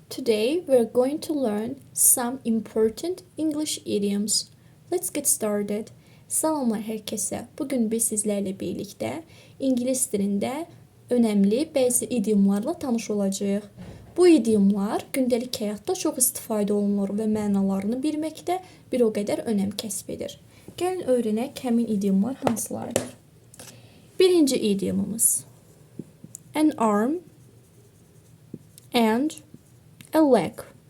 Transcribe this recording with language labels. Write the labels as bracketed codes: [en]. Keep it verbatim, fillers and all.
[en] Today we're going to learn some important English idioms. Let's get started. [az] Selamlar herkese. Bugün biz sizlerle birlikte İngilis dilində önemli bəzi idiomlarla tanış olacağıq. Bu idiomlar gündəlik həyatda çox istifadə olunur və mənalarını bilmək də bir o qədər önəm kəsb edir. Gəlin öyrənək həmin idiomlar hansılardır. Birinci idiomumuz [en] an arm and a leg.